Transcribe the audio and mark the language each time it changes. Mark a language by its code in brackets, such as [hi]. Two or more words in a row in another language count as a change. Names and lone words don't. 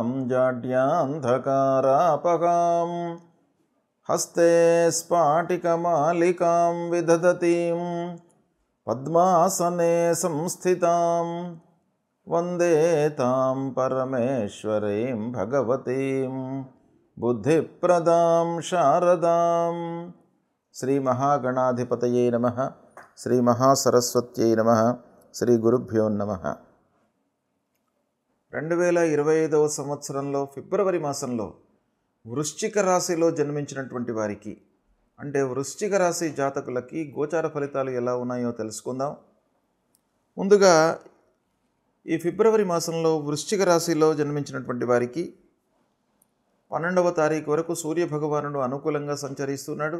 [sa] जाड्यान्धकारापगां हस्ते स्फाटिकमालिकां विदधतीं पद्मासने संस्थितां वन्दे तां परमेश्वरीं भगवतीं बुद्धिप्रदां शारदां। श्री महागणाधिपतये नमः। श्री महासरस्वत्यै नमः। श्री गुरुभ्यो नमः. [te] 2025వ సంవత్సరంలో ఫిబ్రవరి మాసంలో వృశ్చిక రాశిలో జన్మించినటువంటి వారికి, అంటే వృశ్చిక రాశి జాతకులకి గోచార ఫలితాలు ఎలా ఉన్నాయో తెలుసుకుందాం. ముందుగా ఈ ఫిబ్రవరి మాసంలో వృశ్చిక రాశిలో జన్మించినటువంటి వారికి 12వ తారీఖు వరకు సూర్యభగవానుడు అనుకూలంగా సంచరిస్తున్నాడు.